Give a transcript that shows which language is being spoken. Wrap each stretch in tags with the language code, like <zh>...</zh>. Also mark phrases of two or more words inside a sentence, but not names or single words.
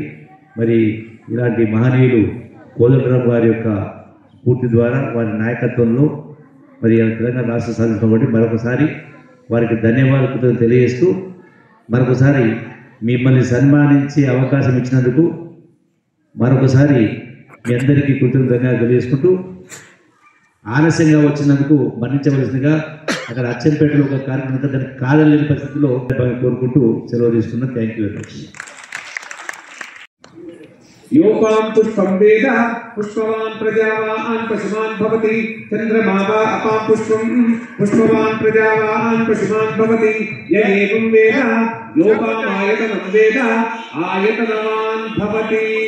<te>మరి ఇలాంటి మహనీయులు కోదండరాం గారి యొక్క స్ఫూర్తి ద్వారా వారి నాయకత్వంలో మరి తెలంగాణ రాష్ట్ర సాధించిన కాబట్టి మరొకసారి వారికి ధన్యవాదాలు తెలియజేస్తూ మరొకసారి మిమ్మల్ని సన్మానించే అవకాశం ఇచ్చినందుకు మరొకసారి మీ అందరికీ ధన్యవాదాలు తెలియజేసుకుంటూ ఆలస్యంగా వచ్చినందుకు మన్నించవలసిందిగా అక్కడ అచ్చంపేటలో ఒక కార్యక్రమం దానికి కాదలేని పరిస్థితుల్లో కోరుకుంటూ సెలవు తీసుకున్నాను.</te> <en>thank you very much.</en> <sa>योपां पुष्पं वेद पुष्पवान् प्रजावान् पशुमान् भवति चन्द्रमा वा अपां पुष्पं पुष्पवान् प्रजावान् पशुमान् भवति य एवं वेद योपाम् आयतनं वेद आयतनवान् भवति.</sa>